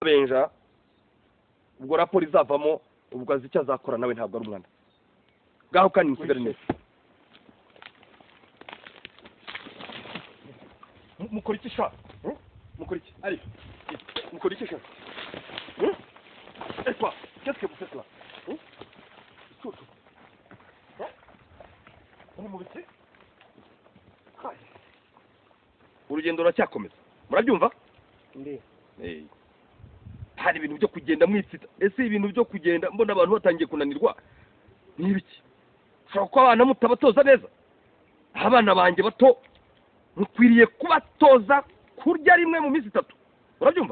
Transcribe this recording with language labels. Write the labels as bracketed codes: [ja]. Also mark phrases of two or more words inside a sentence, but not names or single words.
[rw] benja ubwo raporo izavamo ubwo azi icyo azakora nawe ntabwo ari umwana ngaho kandi musigare neza mukora iki sha mukora iki ari mukora iki sha [fr] et toi qu'est-ce que vous faites là tout on [rw] mu biki urugendo ruracyakomeza murabyumva hari ibintu byo kugenda mwitsita ese ibintu byo kugenda mbona abantu batangiye kunanirwa n'ibiki ushobora kuba abana mutabatoza neza abana banjye bato mukwiriye kubatoza kurya rimwe mu minsi 3 urabyumva